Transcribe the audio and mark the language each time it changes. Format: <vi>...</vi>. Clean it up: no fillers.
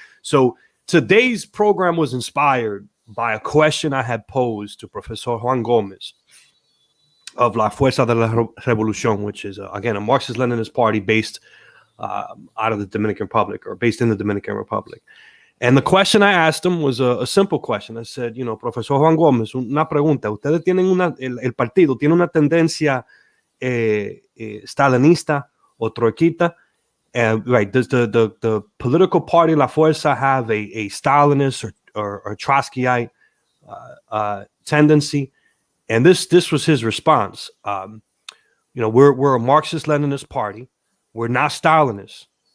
<en>So today's program was inspired by a question I had posed to Professor Juan Gómez of La Fuerza de la Revolución, which is, again, a Marxist-Leninist party based out of the Dominican Republic, or based in the Dominican Republic. And the question I asked him was a simple question. I said,</en> <es>Profesor Juan Gómez, una pregunta. Ustedes tienen el partido tiene una tendencia stalinista o troikita?</es> <en>Right. Does the political party La Fuerza have a Stalinist or Trotskyite tendency? And this was his response. We're a Marxist-Leninist party. We're not Stalinists.</en>